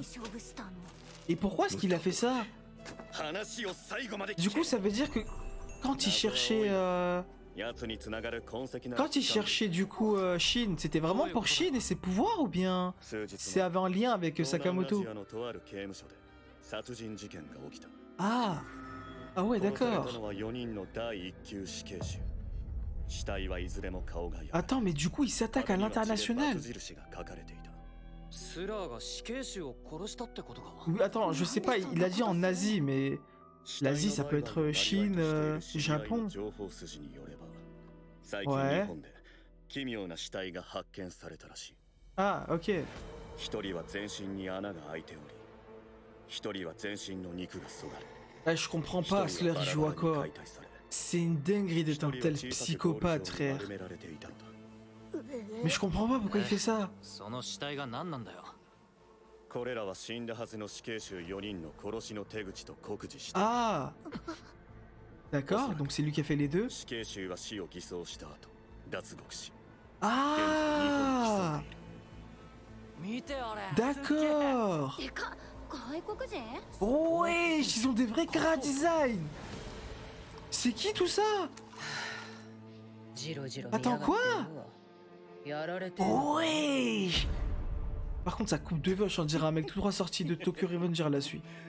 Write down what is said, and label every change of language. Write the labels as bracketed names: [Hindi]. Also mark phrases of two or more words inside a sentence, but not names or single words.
[French] Et pourquoi est-ce qu'il a fait ça? Du coup, ça veut dire que quand il cherchait... Quand il cherchait du coup Shin, c'était vraiment pour Shin et ses pouvoirs ou bien c'est avait un lien avec Sakamoto? Ah. Ah ouais, d'accord. Attends, mais du coup, il s'attaque à l'international. [Japanese] スラーが死刑囚を殺したってことか。 [French] Oui, attends, je sais pas, il a dit en Asie, mais l'Asie, ça peut être Chine, Japon. Ouais. Ah, ok. Ah, je comprends pas, Slur, il joue à quoi? C'est une dinguerie d'être un tel psychopathe, frère. Mais je comprends pas pourquoi il fait ça. [Japanese] その死体が何なんだよ。これらは死んだはずの死刑囚4人の殺しの手口と酷似した。 [French] Ah. D'accord, donc c'est lui qui a fait les deux. [Japanese] 死刑囚は死を偽装した後、脱獄し、 [French] Ah. [Japanese] 見てあれ。 [French] D'accord. [Japanese] てか外国人？ [French] Oh ouais, ils ont des vrais cara design. C'est qui tout ça? Attends, quoi? Ouais. Par contre, sa coupe de vache, on dirait un mec tout droit sorti de Tokyo Revenger à la suite.